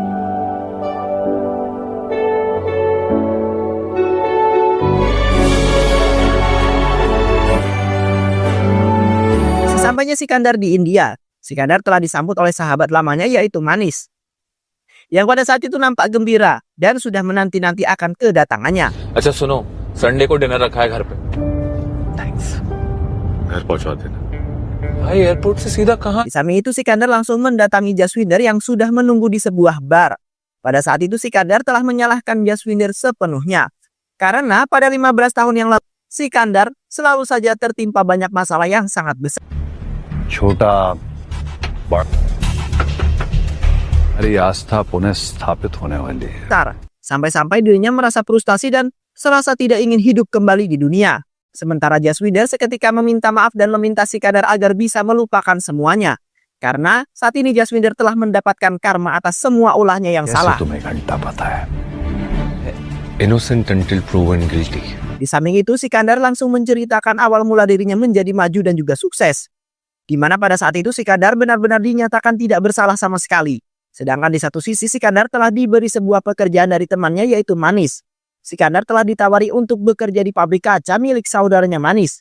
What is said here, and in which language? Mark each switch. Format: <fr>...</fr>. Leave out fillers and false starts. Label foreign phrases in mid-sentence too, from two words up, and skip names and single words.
<id>Sesampainya Sikandar di India, Sikandar telah disambut oleh sahabat lamanya yaitu Manis, yang pada saat itu nampak gembira dan sudah menanti-nanti akan kedatangannya.</id> <hi>अच्छा सुनो संडे को डिनर रखा है घर पे थैंक्स घर पहुंचा देना भाई एयरपोर्ट से सीधा कहाँ</hi> <id>Di samping itu Sikandar langsung mendatangi Jaswinder yang sudah menunggu di sebuah bar. Pada saat itu Sikandar telah menyalahkan Jaswinder sepenuhnya. Karena pada 15 tahun yang lalu Sikandar selalu saja tertimpa banyak masalah yang sangat besar.</id> <hi>छोटा बड़ा हमारी आस्था पुनः स्थापित होने वाली है.</hi> <id>Sampai-sampai dirinya merasa frustasi dan serasa tidak ingin hidup kembali di dunia. Sementara Jaswinder seketika meminta maaf dan meminta Sikandar agar bisa melupakan semuanya. Karena saat ini Jaswinder telah mendapatkan karma atas semua ulahnya yang salah.</id> <en>innocent until proven guilty.</en> <id>Di samping itu Sikandar langsung menceritakan awal mula dirinya menjadi maju dan juga sukses. Di mana pada saat itu Sikandar benar-benar dinyatakan tidak bersalah sama sekali. Sedangkan di satu sisi Sikandar telah diberi sebuah pekerjaan dari temannya yaitu Manis. Sikandar telah ditawari untuk bekerja di pabrik kaca milik saudaranya Manis.</id>